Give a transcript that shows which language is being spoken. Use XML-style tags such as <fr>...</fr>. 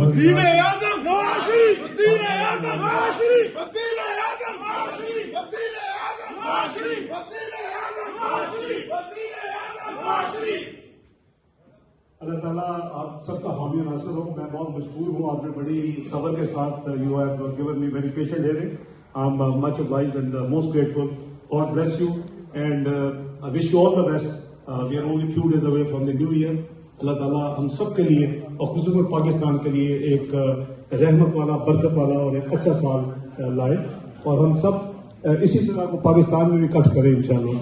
<ur>وزیر اعظم نواز شریف, وزیر اعظم نواز شریف, وزیر اعظم نواز شریف, وزیر اعظم نواز شریف, وزیر اعظم نواز شریف, وزیر اعظم نواز شریف. اللہ تعالیٰ آپ سب کا حامی و ناصر ہو. میں بہت مشکور ہوں, آپ نے بڑی صبر کے ساتھ</ur> <en>You have given me very patient hearing. I am much obliged and most grateful. God bless you and I wish you all the best. We are only few days away from the new year.</en> <ur>اللہ تعالیٰ ہم سب کے لیے اور خصوصاً پاکستان کے لیے ایک رحمت والا, برکت والا اور ایک اچھا سال لائے اور ہم سب اسی طرح کو پاکستان میں بھی کٹ کریں انشاءاللہ.</ur>